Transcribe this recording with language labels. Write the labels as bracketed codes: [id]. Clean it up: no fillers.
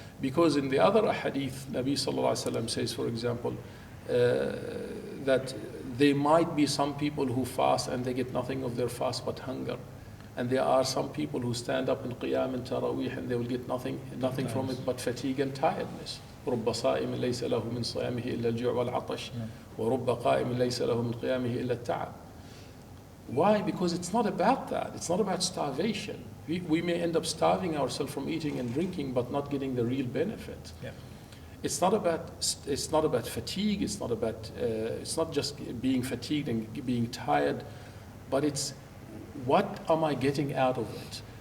[en] Because in the other hadith, Nabi sallallahu alaihi wasallam says, for example, that there might be some people who fast and they get nothing of their fast but hunger. And there are some people who stand up in qiyam and taraweeh and they will get nothing from it but fatigue and tiredness. [ar] رب صائم ليس له من صيامه إلا الجوع والعطش ورب قائم ليس له من قيامه إلا التعب. [en] Why? Because it's not about that. It's not about starvation. We may end up starving ourselves from eating and drinking but not getting the real benefit. Yeah. It's not about fatigue. It's not just being fatigued and being tired, but it's what am I getting out of it?